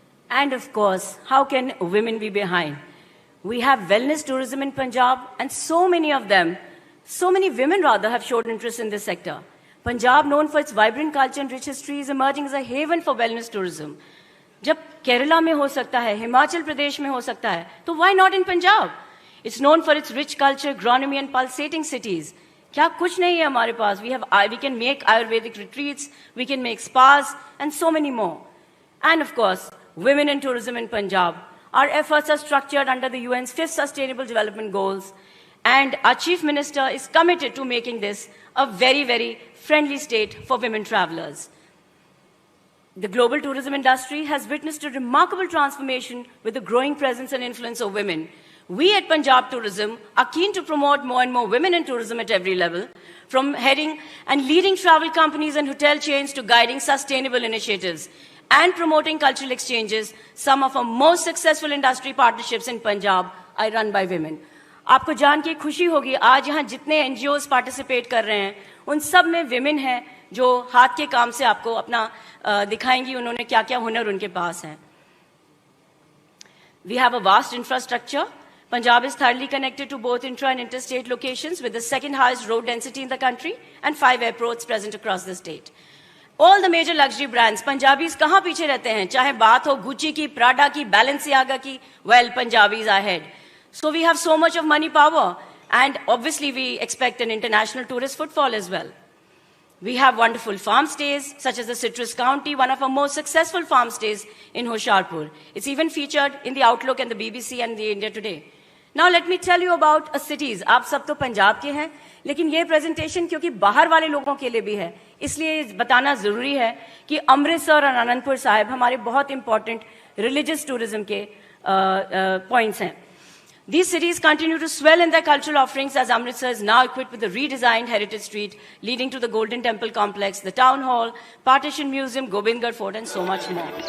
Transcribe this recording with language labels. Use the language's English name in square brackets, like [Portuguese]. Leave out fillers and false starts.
[English] And of course, how can women be behind? We have wellness tourism in Punjab, and so many women rather, have showed interest in this sector. Punjab, known for its vibrant culture and rich history, is emerging as a haven for wellness tourism. [Hindi] जब केरला में हो सकता है, हिमाचल प्रदेश में हो सकता है, तो [English] why not in Punjab? It's known for its rich culture, agronomy and pulsating cities. [Hindi] क्या कुछ नहीं है हमारे पास? [English] We can make Ayurvedic retreats, we can make spas, and so many more. And of course, women in tourism in Punjab. Our efforts are structured under the UN's 5th Sustainable Development Goals, and our Chief Minister is committed to making this a very, very friendly state for women travelers. The global tourism industry has witnessed a remarkable transformation with the growing presence and influence of women. We at Punjab Tourism are keen to promote more and more women in tourism at every level, from heading and leading travel companies and hotel chains to guiding sustainable initiatives and promoting cultural exchanges. Some of our most successful industry partnerships in Punjab are run by women. [Hindi] आपको जान के खुशी होगी, आज यहाँ जितने NGOs participate कर रहे हैं, उन सब में women हैं जो हाथ के काम से आपको अपना दिखाएंगी उन्होंने क्या-क्या हुनर उनके पास हैं. [English] We have a vast infrastructure. Punjab is thoroughly connected to both intra and interstate locations with the second highest road density in the country and 5 airports present across the state. All the major luxury brands, Punjabis [Hindi] कहाँ पीछे रहते हैं? चाहे बात हो [English] Gucci की, Prada की, Balenciaga की, well, Punjabis are ahead. So we have so much of money power, and obviously we expect an international tourist footfall as well. We have wonderful farm stays, such as the Citrus County, one of our most successful farm stays in Hoshiarpur. It's even featured in the Outlook and the BBC and the India Today. Now let me tell you about cities. [Hindi] आप सब तो पंजाब के हैं, लेकिन ये presentation क्योंकि बाहर वाले लोगों के लिए भी है, इसलिए बताना जरूरी है कि अमृतसर और आनंदपुर साहिब हमारे बहुत इंपॉर्टेंट रिलीजियस टूरिज्म के पॉइंट्स हैं. [English] These cities continue to swell in their cultural offerings as Amritsar is now equipped with a redesigned heritage street leading to the Golden Temple complex, the Town Hall, Partition Museum, Gobindgarh Fort, and so much more.